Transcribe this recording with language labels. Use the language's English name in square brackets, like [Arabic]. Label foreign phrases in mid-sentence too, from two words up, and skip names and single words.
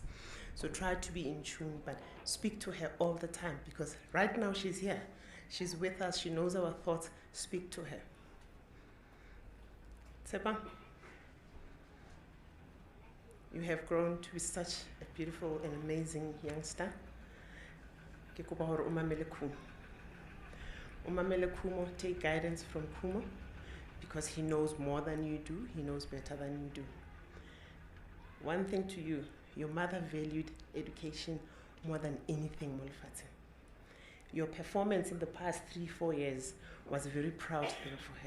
[English] So try to be in tune, but speak to her all the time, because right now she's here. She's with us. She knows our thoughts. Speak to her. Sepa, you have grown to be such a beautiful and amazing youngster. [Southern Sotho] Ke kopa hore o mamele Kumo. O mamele Kumo, [English] take guidance from Kumo, because he knows more than you do. He knows better than you do. One thing to you, your mother valued education more than anything, Molfate. Your performance in the past 3-4 years was a very proud thing for her.